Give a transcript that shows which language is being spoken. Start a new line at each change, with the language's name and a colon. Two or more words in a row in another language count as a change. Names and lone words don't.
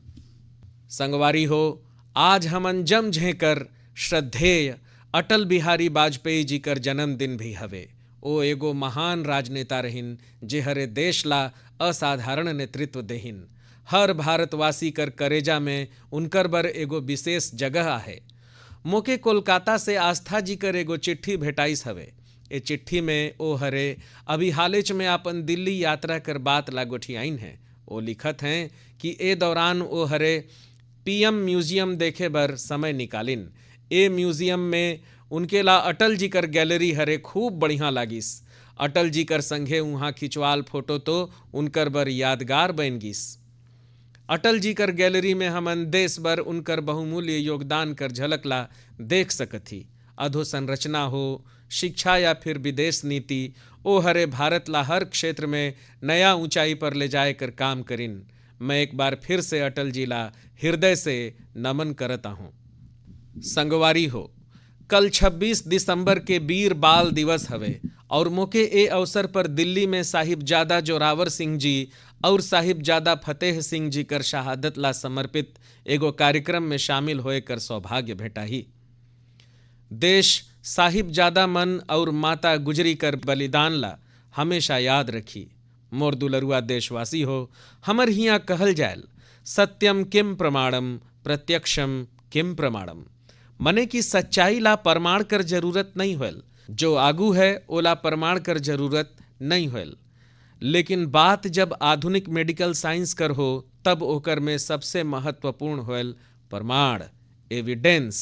Sadri: संगवारी हो, आज हमन जम झे कर श्रद्धेय अटल बिहारी वाजपेयी जी कर जन्मदिन भी हवे। ओ एगो महान राजनेता रहिन, जे हरे देश ला असाधारण नेतृत्व देहिन। हर भारतवासी कर करेजा में उनकर बर एगो विशेष जगह है। मोके कोलकाता से आस्था जी कर एगो चिट्ठी भेटाइस हवे। ए चिट्ठी में ओ हरे अभी हालेच में अपन दिल्ली यात्रा कर बात ला गोठियाइन है। ओ लिखत हैं कि ए दौरान ओ हरे PM म्यूजियम देखे बर समय निकालिन। ए म्यूजियम में उनके ला अटल जी कर गैलरी हरे खूब बढ़िया लागिस। अटल जी कर संगे वहाँ खिंचवाल फोटो तो उनकर बर यादगार बन गिस। अटल जी कर गैलरी में हमन देश भर उनकर बहुमूल्य योगदान कर झलकला देख सकथी। अधोसंरचना हो, शिक्षा या फिर विदेश नीति, ओ हरे भारत ला हर क्षेत्र में नया ऊंचाई पर ले जाए कर काम करिन।
Hindi: मैं एक बार फिर से अटल जी ला हृदय से नमन करता हूँ।
Sadri: संगवारी हो, कल 26 दिसंबर के वीर बाल दिवस हवे और मोके ए अवसर पर दिल्ली में साहिबजादा जोरावर सिंह जी और साहिबजादा फतेह सिंह जी कर शहादत ला समर्पित एगो कार्यक्रम में शामिल होए कर सौभाग्य भेटाही। देश साहिबजादा मन और माता गुजरी कर बलिदान ला हमेशा याद रखी। मोर दुलरुआ देशवासी हो, हमर हियाँ कहल जायल,
Sanskrit: सत्यम किम प्रमाणम प्रत्यक्षम किम प्रमाणम।
Sadri: मने की सच्चाई ला प्रमाण कर जरूरत नहीं होल, जो आगू है ओला प्रमाण कर जरूरत नहीं होल। लेकिन बात जब आधुनिक
English: medical science
Sadri: कर हो तब ओकर में सबसे महत्वपूर्ण होल प्रमाण, एविडेंस।